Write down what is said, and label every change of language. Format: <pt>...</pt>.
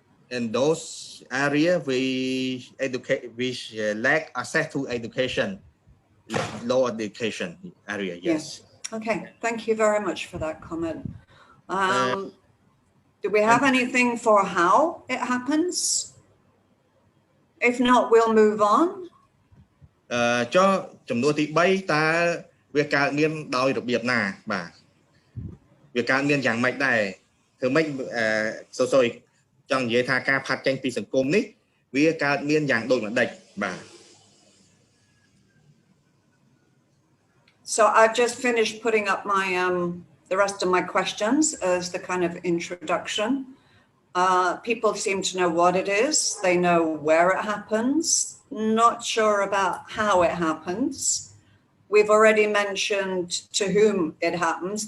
<en>And those areas which lack access to education, low education area. Yes. Okay. Thank you very much for that comment. Do we have anything for how it happens? If not, we'll move on.</en> <km>ចុះចំនួនទី 3 តើវាកើតមានដោយរបៀបណាបាទវាកើតមានយ៉ាងម៉េចដែរធ្វើម៉េចសូចង់និយាយថាការផាត់ចេញពីសង្គមនេះវាកើតមានយ៉ាងដូចម្ដេចបាទ</km> <en>So I've just finished putting up my the rest of my questions as the kind of introduction. People seem to know what it is. They know where it happens. Not sure about how it happens. We've already mentioned to whom it happens.</en>